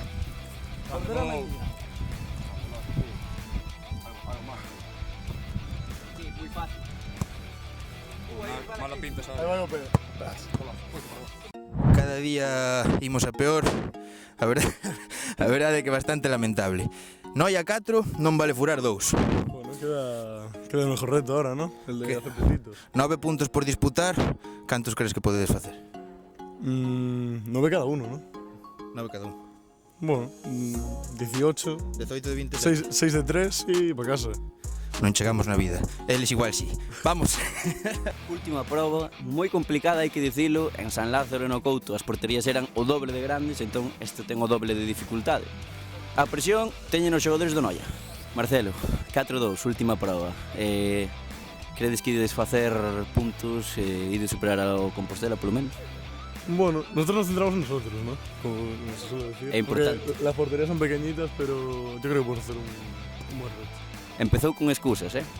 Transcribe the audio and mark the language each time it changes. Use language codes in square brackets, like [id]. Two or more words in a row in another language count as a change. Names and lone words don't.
[es] Sí, muy fácil. Mala pinta, sabes? [gl] Cada día imos a peor. A verdade é que bastante lamentable. Noia 4 non vale furar 2. [es] Bueno, queda el mejor reto ahora, ¿no? El de hacer puntitos. 9 puntos por disputar. [gl] Cantos crees que podedes facer? [es] 9 cada uno, ¿no? [gl] 9 cada un. [es] Bueno, 18, 18 de 20. 6 de 3 y para casa. [gl] Non chegamos na vida. Eles igual sí. Vamos. Última proba, moi complicada, hai que dicilo. En San Lázaro e no Couto as porterías eran o doble de grandes, entón este ten o doble de dificultade. A presión teñen os xogadores do Noia. Marcelo, 4-2, última proba. Credes que ides facer puntos e ides superar ao Compostela, polo menos? [es] Bueno, nosotros nos centramos en nosotros, ¿no? Como se suele decir. Es importante. Porque las porterías son pequeñitas, pero yo creo que podemos hacer un buen reto. [gl] Empezou con excusas,